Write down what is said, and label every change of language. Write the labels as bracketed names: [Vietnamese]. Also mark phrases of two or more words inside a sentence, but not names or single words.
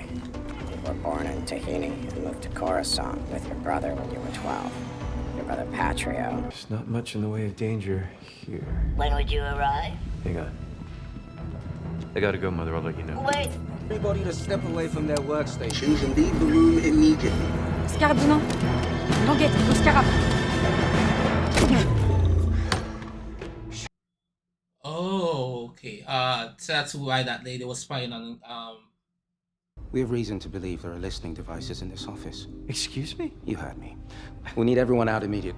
[English] You were born in Tahini and moved to Coruscant with your brother when you were 12. Your brother Patrio. There's not much in the way of danger here. When would you arrive? Hang on. I gotta go, Mother. I'll let you know. Wait! Everybody to step away from their workstations and leave the room immediately. [French] Scarabino. Languette, au scarab. [English] Oh, okay. So that's why that lady was spying on We have reason to believe there are listening devices in this office. Excuse me? You heard me. We need everyone out immediately.